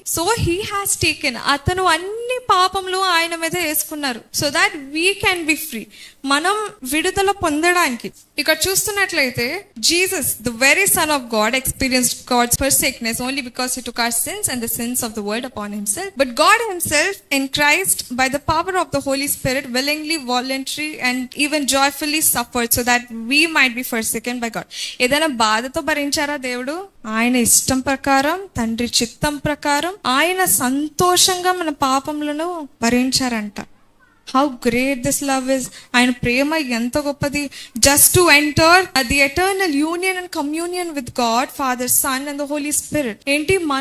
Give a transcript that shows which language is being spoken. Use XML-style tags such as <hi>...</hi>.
<en>so he has taken,</en> <te>అతను అన్ని పాపములు ఆయన మీద వేసుకున్నారు.</te> <en>so that we can be free,</en> <te>మనం విడుదల పొందడానికి. ఇక్కడ చూస్తున్నట్లయితే</te> <en>Jesus the very son of God experienced God's forsakenness only because he took our sins and the sins of the world upon himself. But God himself in Christ by the power of the Holy Spirit willingly, voluntarily and even joyfully suffered so that we might be forsaken by God.</en> <te>ఏదైనా బాధతో భరించారా దేవుడు? ఆయన ఇష్టం ప్రకారం, తండ్రి చిత్తం ప్రకారం ఆయన సంతోషంగా మన పాపములను భరించారంట.</te> <en>How great this love is!</en> <te>ఆయన ప్రేమ ఎంత గొప్పది!</te> <en>Just to enter the eternal union and communion with God Father, Son and the Holy Spirit.</en> <te>ఏంటి?</te>